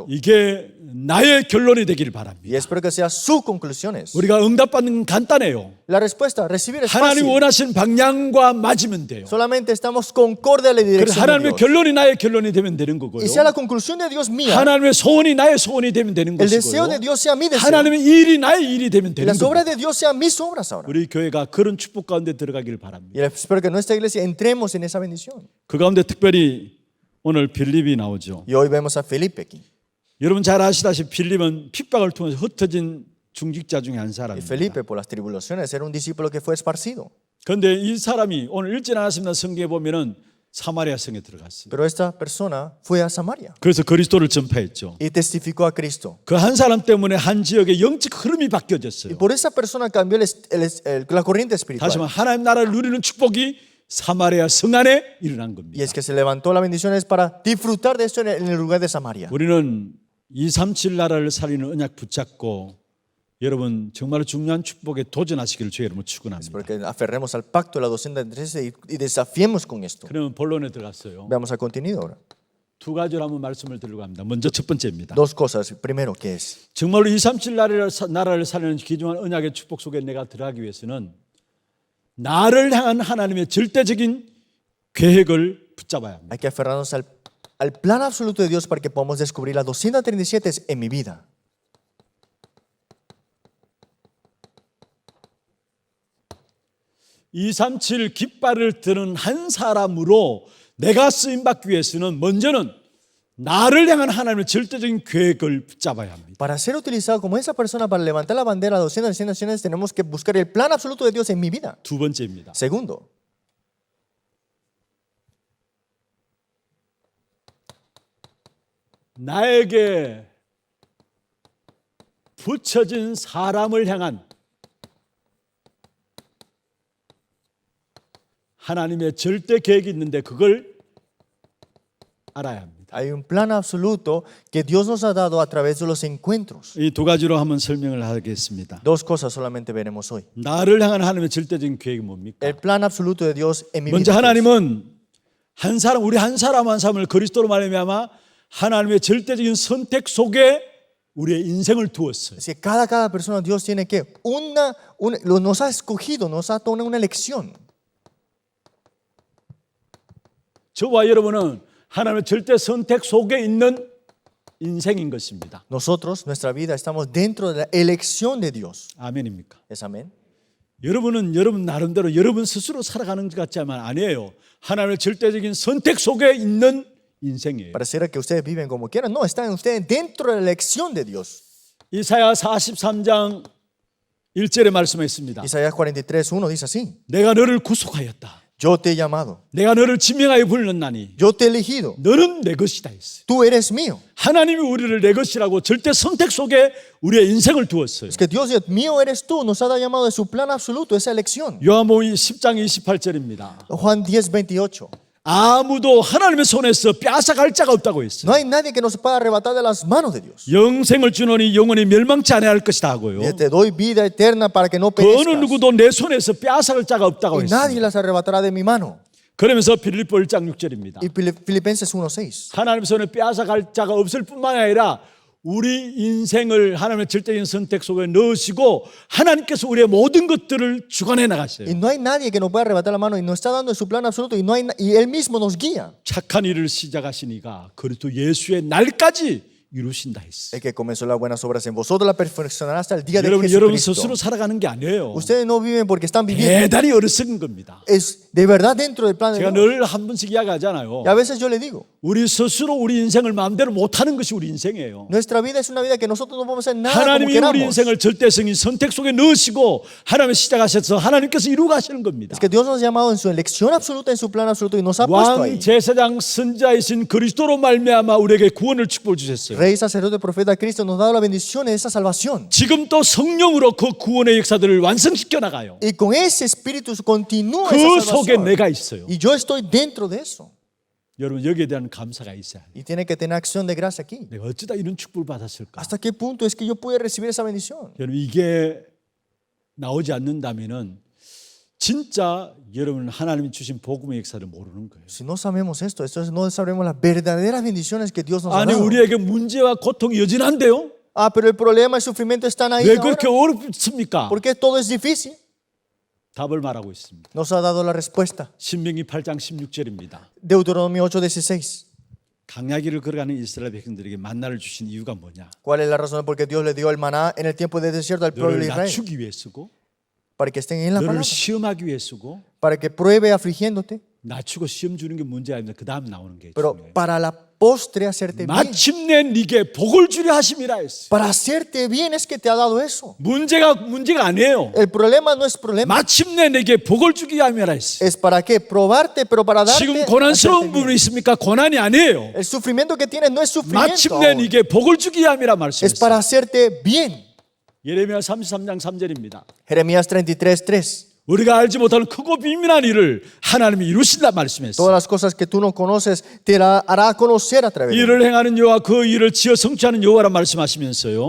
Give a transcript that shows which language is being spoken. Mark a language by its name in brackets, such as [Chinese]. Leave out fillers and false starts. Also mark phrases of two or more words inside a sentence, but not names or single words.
[Korean] 이게 나의 결론이 되기를 바랍니다. [Spanish] Y espero que sea sus conclusiones. [Korean] 우리가 응답받는 건 간단해요. [Spanish] La respuesta, recibir es [Korean] 하나님 [Spanish] fácil. [Korean] 원하시는 방향과 맞으면 돼요. [Spanish] Solamente estamos concorde a la [Korean] 그래서 [Spanish] dirección de [Korean] 하나님의 [Spanish] Dios. [Korean] 결론이 나의 결론이 되면 되는 거고요. [Spanish] Y sea la conclusión de Dios mía, [Korean] 하나님의 소원이 나의 소원이 되면 되는 [Spanish] el deseo [Korean] 것이고요. [Spanish] de Dios sea mi deseo. [Korean] 하나님의 일이 나의 일이 되면 [Spanish] Y [Korean] 되는 [Spanish] las obras [Korean] 거고요. [Spanish] de Dios sean mis obras ahora. [Korean] 우리 교회가 그런 축복 가운데 들어가기를 바랍니다. [Spanish] Y espero que nuestra iglesia entremos en esa bendición. [Korean] 그 가운데 특별히 오늘 빌립이 나오죠. [Spanish] Y hoy vemos a Felipe aquí. [Korean] 여러분 잘 아시다시피 빌립은 핍박을 통해서 흩어진 중직자 중에 한 [Spanish] Y [Korean] 사람입니다. [Spanish] Felipe, por las tribulaciones, era un discípulo que fue esparcido. [Korean] 그런데 이 사람이 오늘 읽지 않았습니다. 성경에 보면은 사마리아 성에 들어갔어요. [Spanish] Pero esta persona fue a Samaria [Korean] 그래서 그리스도를 전파했죠. [Spanish] y testificó a Cristo. [Korean] 그 한 사람 때문에 한 지역의 영적 흐름이 [Spanish] Y [Korean] 바뀌어졌어요. [Spanish] por esa persona cambió la corriente [Korean] 다시 [Spanish] espiritual. [Korean] 말하면 하나님 나라를 누리는 축복이 사마리아 성 안에 일어난 [Spanish] Y [Korean] 겁니다. [Spanish] es que se levantó la bendición es para disfrutar de esto en el lugar de Samaria. [Korean] 우리는 237 나라를 살리는 언약 붙잡고 여러분 정말 중요한 축복에 도전하시기를 주의 이름으로 축원합니다. [Spanish] Porque aferremos al pacto de la 213 y desafiemos con esto. [Korean] 그러면 본론에 들어갔어요. [Spanish] Veamos al contenido ahora. [Korean] 두 가지로 한번 말씀을 드리려고 합니다. 먼저 첫 번째입니다. [Spanish] Dos cosas. Primero, ¿qué es? [Korean] 정말로 237 나라를 살리는 귀중한 언약의 축복 속에 내가 들어가기 위해서는 나를 향한 하나님의 절대적인 계획을 붙잡아야 합니다. [Spanish] Hay que aferrarnos al plan absoluto de Dios para que podamos descubrir las 237 en mi vida. [Korean] (237) 깃발을 드는 한 사람으로 내가 쓰임받기 위해서는 먼저는 나를 향한 하나님의 절대적인 계획을 붙잡아야 합니다. [Spanish] Para ser utilizado como esa persona para levantar la bandera de 200 naciones, tenemos que buscar el plan absoluto de Dios en mi vida. [Korean] 두 번째입니다. [Spanish] Segundo, [Korean] 나에게 붙여진 사람을 향한 하나님의 절대 계획이 있는데 그걸 알아야 합니다. [Spanish] Hay un plan absoluto que Dios nos ha dado a través de los encuentros. [Korean] 이 두 가지로 한번 설명을 하겠습니다. [Spanish] Dos cosas solamente veremos hoy. [Korean] 나를 향한 하나님의 절대적인 계획이 뭡니까? [Spanish] El plan absoluto de Dios en mi [Korean] 먼저 [Spanish] vida. [Korean] 하나님은 한 사람, 우리 한 사람 한 사람을 그리스도로 말미암아 하나님의 절대적인 선택 속에 우리의 인생을 두었어요. [Spanish] Es que cada persona Dios tiene que nos ha escogido, nos ha tomado una elección. [Korean] 저와 여러분은 하나님의 절대 선택 속에 있는 인생인 것입니다. [Spanish] Nosotros, nuestra vida, estamos dentro de la elección de Dios. [Korean] 아멘입니까? [Spanish] ¿Es amén? [Korean] 여러분은 여러분 나름대로 여러분 스스로 살아가는 것 같지만 아니에요. 하나님의 절대적인 선택 속에 있는 인생이에요. [Spanish] Pareciera que ustedes viven como quieran. No, están ustedes dentro de la elección de Dios. [Korean] 이사야 43장 1절에 말씀했습니다. [Spanish] Isaías 43:1 dice así: [Korean] 내가 너를 구속하였다. [Spanish] Yo te he llamado, [Korean] 내가 너를 지명하여 불렀나니 [Spanish] yo te he elegido, [Korean] 너는 내 것이다 했어요. [Spanish] tú eres mío. [Korean] 하나님이 우리를 내 것이라고 절대 선택 속에 우리의 인생을 두었어요. [Spanish] Es que Dios dice, mío eres tú, nos ha llamado de su plan absoluto, esa elección. [Korean] 요한복음 10장 28절입니다. [Spanish] Juan 10:28. [Korean] 아무도 하나님의 손에서 빼앗아갈 자가 없다고 했어요. [Spanish] No hay nadie que nos pueda arrebatar de las manos de Dios. [Korean] 영생을 주노니 영원히 멸망치 아니할 것이다 하고요. [Spanish] Te doy vida eterna para que no [Korean] 그 어느 [Spanish] perezcas. [Korean] 누구도 내 손에서 빼앗아갈 자가 없다고 [Spanish] Y nadie [Korean] 했어요. [Spanish] las arrebatará de mi mano. [Korean] 그러면서 빌립보 1장 6절입니다. [Spanish] Y Filipenses 1:6. [Korean] 하나님의 손에 빼앗아갈 자가 없을 뿐만 아니라 우리 인생을 하나님의 절대적인 선택 속에 넣으시고 하나님께서 우리의 모든 것들을 주관해 [Spanish] Y [Korean] 나가셔요. [Spanish] no hay nadie que nos pueda arrebatar la mano y nos está dando su plan absoluto y Él mismo nos guía. [Korean] 착한 일을 시작하시니까 그리스도 예수의 날까지 이루신다 했어요. [Spanish] El que comenzó las buenas obras en vosotros la perfeccionará hasta el día de [Korean] 여러분 [Spanish] Jesucristo. [Korean] 스스로 살아가는 게 아니에요. [Spanish] Ustedes no viven porque están viviendo. [Korean] 대단히 어리석은 겁니다. [Spanish] Es de verdad dentro del plan de [Korean] 제가 [Spanish] Dios. [Korean] 늘 한 번씩 이야기하잖아요. [Spanish] Y a veces yo le digo, [Korean] 우리 스스로 우리 인생을 마음대로 못하는 것이 우리 인생이에요. [Spanish] nuestra vida es una vida que nosotros no podemos hacer nada como [Korean] 하나님이 우리 [Spanish] queramos. [Korean] 인생을 절대성인 선택 속에 넣으시고 하나님이 시작하셔서 하나님께서 이루고 가시는 겁니다. [Spanish] Es que Dios nos ha llamado en su elección absoluta, en su plan absoluto y nos ha puesto ahí. [Korean] 왕 제사장 선자이신 그리스도로 말미암아 우리에게 구원을 축복을 주셨어요. [Spanish] Rey, sacerdote, profeta, Cristo nos ha dado la bendición de esa salvación. [Korean] 지금 또 성령으로 그 구원의 역사들을 완성시켜 나가요. [Spanish] Y con ese espíritu continúa [Korean] 그 [Spanish] esa [Korean] 속에 [Spanish] salvación. [Korean] 내가 있어요. [Spanish] Y yo estoy dentro de eso. [Korean] 여러분 여기에 대한 감사가 있어야 해요. [Spanish] Y tiene que tener acción de gracia aquí. [Korean] 내가 어쩌다 이런 축복을 받았을까? [Spanish] ¿Hasta qué punto es que yo pude recibir esa bendición? [Korean] 여러분 이게 나오지 않는다면은 진짜 여러분 하나님이 주신 복음의 역사를 모르는 거예요. [Spanish] Si no sabemos esto, entonces no sabremos las verdaderas bendiciones que Dios nos ha [Korean] 아니 [Spanish] dado. [Korean] 우리에게 문제와 고통이 여전한데요? [Spanish] Ah, pero el problema y el sufrimiento están ahí [Korean] 왜 [Spanish] ahora. [Korean] 그렇게 어렵습니까? [Spanish] ¿Por qué todo es difícil? [Korean] 답을 말하고 있습니다. [Spanish] Nos ha dado la respuesta. [Korean] 신명기 8장 16절입니다. [Spanish] Deuteronomio 8:16. [Korean] 강야기를 걸어가는 이스라엘 백성들에게 만나를 주신 이유가 뭐냐? [Spanish] ¿Cuál es la razón por qué Dios le dio el maná en el tiempo de desierto al pueblo [Korean] 너를 [Spanish] de Israel? [Korean] 낮추기 위해 쓰고 [Spanish] Para que estén en la [Korean] 너를 [Spanish] palabra. [Korean] 시험하기 위해 쓰고 [Spanish] Para que pruebe afligiéndote. [Korean] 낮추고 시험 주는 게 문제 아닙니다. 그 다음 나오는 게 [Spanish] Pero [Korean] 중요해요. [Spanish] para la postre hacerte bien. [Korean] 마침내 네게 복을 주려 하심이라 했어요. [Spanish] Para hacerte bien es que te ha dado eso. [Korean] 문제가 아니에요. [Spanish] El problema no es problema. [Korean] 마침내 내게 복을 주기 함이라 했어요. [Spanish] Es para qué? Probarte, pero para darte. [Korean] 지금 [Spanish] hacerte [Korean] 고난스러운 [Spanish] bien. [Korean] 부분이 있습니까? 고난이 아니에요. [Spanish] El sufrimiento que tienes no es sufrimiento. [Korean] 마침내 [Spanish] ahora. [Korean] 네게 복을 주기 함이라 [Spanish] Es para [Korean] 말씀했어요. [Spanish] hacerte bien. [Korean] 예레미야 33장 3절입니다. [Spanish] Jeremías 33:3. [Korean] 우리가 알지 못하는 크고 비밀한 일을 하나님이 이루신다 [Spanish] Todas [Korean] 말씀했어요. [Spanish] las cosas que tú no conoces te hará conocer a través de él. [Korean] 일을 행하는 여호와 그 일을 지어 성취하는 여호와라 말씀하시면서요.